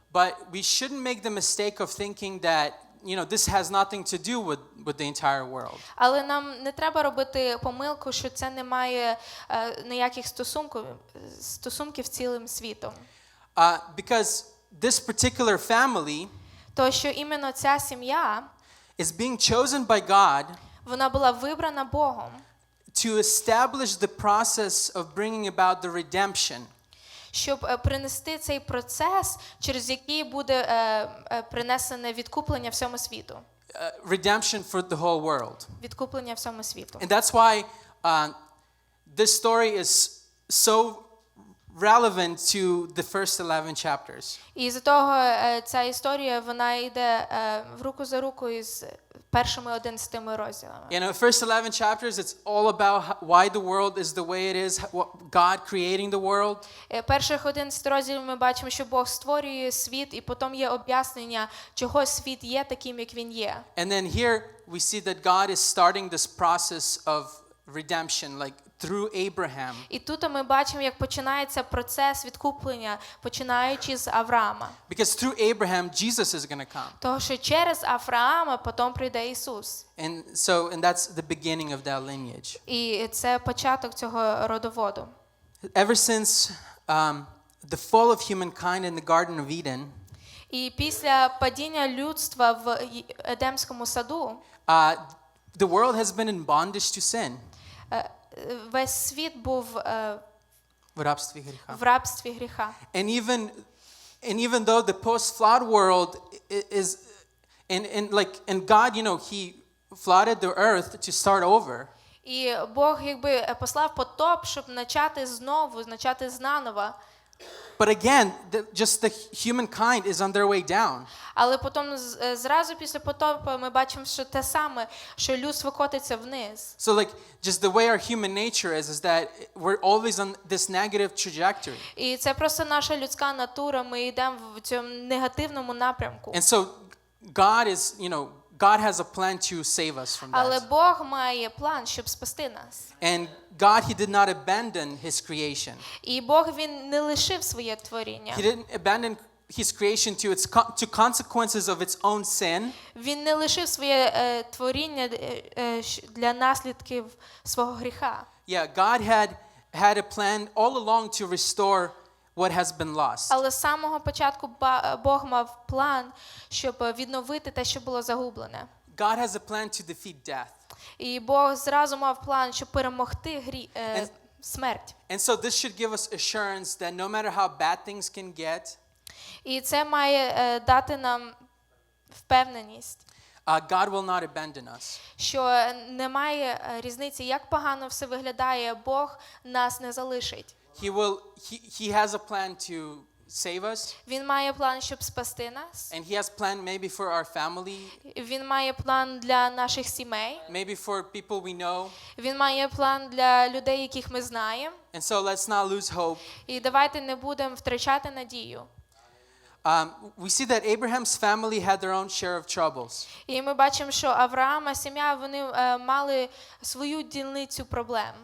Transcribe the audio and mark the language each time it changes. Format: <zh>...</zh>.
<en>But we shouldn't make the mistake of thinking that this has nothing to do with the entire world.</en> <uk>Але нам не треба робити помилку, що це не має ніяких стосунків з цілим світом.</uk> <en>Because this particular family</en> <uk>То, що іменно ця сім'я</uk> <en>is being chosen by God</en> <uk>вона була вибрана Богом,</uk> <en>to establish the process of bringing about the redemption.</en> <uk>Щоб принести цей процес, через який буде принесене відкуплення всьому світу.</uk> <en>Redemption for the whole world.</en> <uk>Відкуплення всьому світу.</uk> <en>And that's why this story is so relevant to the first 11 chapters.</en> <uk>І з того ця історія, вона йде в руку за руку із першими 11 розділами.</uk> <en>First 11 chapters, it's all about why the world is the way it is, God creating the world.</en> <uk>Перших 11 розділів ми бачимо, що Бог створює світ, і потім є об'яснення, чого світ є таким, як він є.</uk> <en>And then here we see that God is starting this process of redemption, like through Abraham.</en> <uk>І тут ми бачимо, як починається процес відкуплення, починаючи з Авраама.</uk> <en>Because through Abraham, Jesus is going to come.</en> <uk>Тому що через Авраама потім прийде Ісус.</uk> <en>And that's the beginning of that lineage.</en> <uk>І це початок цього родоводу.</uk> <en>Ever since the fall of humankind in the Garden of Eden,</en> <uk>і після падіння людства в Едемському саду,</uk> <en>the world has been in bondage to sin.</en> <uk>Весь світ був в рабстві гріха. В рабстві гріха.</uk> <en>And even though the post-flood world is and God, flooded the earth to start over.</en> <uk>І Бог якби послав потоп, щоб начати знаново.</uk> <en>But again, just the humankind is on their way down.</en> <uk>Але потім зразу після потопу ми бачимо, що те саме, що людство котиться вниз.</uk> <en>So like just the way our human nature is that we're always on this negative trajectory.</en> <uk>І це просто наша людська натура, ми йдемо в цьому негативному напрямку.</uk> <en>And so God is, God has a plan to save us from</en> <uk>Але</uk> <en>that.</en> <uk>Бог має план, щоб спасти нас.</uk> <en>And God, he did not abandon his creation.</en> <uk>І Бог, він не лишив своє творіння.</uk> <en>He didn't abandon his creation to consequences of its own sin.</en> <uk>Він не лишив своє творіння для наслідків свого гріха.</uk> <en>Yeah, God had a plan all along to restore what has been lost.</en> <uk>Але з самого початку Бог мав план, щоб відновити те, що було загублене.</uk> <en>God has a plan to defeat death.</en> <uk>І Бог зразу мав план, щоб перемогти смерть.</uk> <en>And so this should give us assurance that no matter how bad things can get,</en> <uk>І це має дати нам впевненість,</uk> <en>God will not abandon us.</en> <uk>що немає різниці, як погано все виглядає, Бог нас не залишить.</uk> <en>He has a plan to save us.</en> <uk>Він має план, щоб спасти нас.</uk> <en>And he has plan maybe for our family,</en> <uk>Він має план для наших сімей.</uk> <en>maybe for people we know.</en> <uk>Він має план для людей, яких ми знаємо.</uk> <en>And so let's not lose hope.</en> <uk>І давайте не будемо втрачати надію.</uk> <en>We see that Abraham's family had their own share of troubles.</en> <uk>І ми бачимо, що Авраама, сім'я, вони мали свою дільницю проблем.</uk>